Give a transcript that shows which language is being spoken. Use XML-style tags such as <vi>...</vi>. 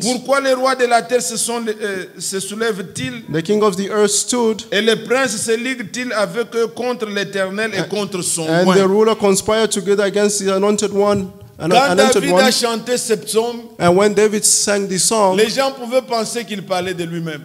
<fr>Pourquoi les rois de la terre se soulèvent-ils</fr> <en>The king of the earth stood,</en> <fr>et les princes se liguent-ils avec eux contre l'Éternel et contre son</fr> <en>and the</en> <fr>oint?</fr> <en>ruler conspired together against the anointed one.</en> <fr>Quand</fr> <en>Anointed</en> <fr>David</fr> <en>one.</en> <fr>a chanté ce psaume,</fr> <en>And when David sang this song,</en> <fr>les gens pouvaient penser qu'il parlait de lui-même.</fr>